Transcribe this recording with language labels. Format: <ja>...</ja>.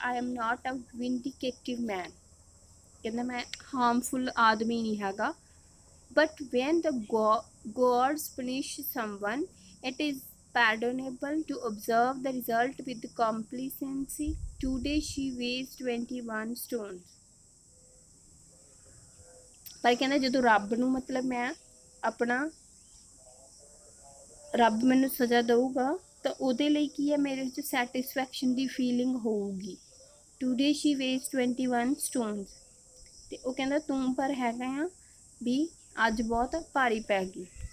<en>I am not a vindicative man,</en> <pa>ਕਹਿੰਦਾ ਮੈਂ harmful ਆਦਮੀ ਨਹੀਂ ਹੈਗਾ।</pa> <en>But when the gods punish someone, it is pardonable to observe the result with complacency. Today she weighs 21 stones.</en> <pa>ਪਰ ਕਹਿੰਦਾ ਜਦੋਂ ਰੱਬ ਨੂੰ ਮਤਲਬ ਮੈਂ ਆਪਣਾ ਰੱਬ ਮੈਨੂੰ ਸਜ਼ਾ ਦਊਗਾ ਤਾਂ ਉਹਦੇ ਲਈ ਕੀ ਹੈ, ਮੇਰੇ ਵਿੱਚ ਸੈਟਿਸਫੈਕਸ਼ਨ ਦੀ ਫੀਲਿੰਗ ਹੋਊਗੀ।</pa> <en>Today she weighs 21 stones.</en> <pa>ਤੇ ਉਹ ਕਹਿੰਦਾ ਤੂੰ ਪਰ ਹੈਗਾ ਆ ਵੀ ਅੱਜ ਬਹੁਤ ਭਾਰੀ ਪੈ ਗਈ।</pa>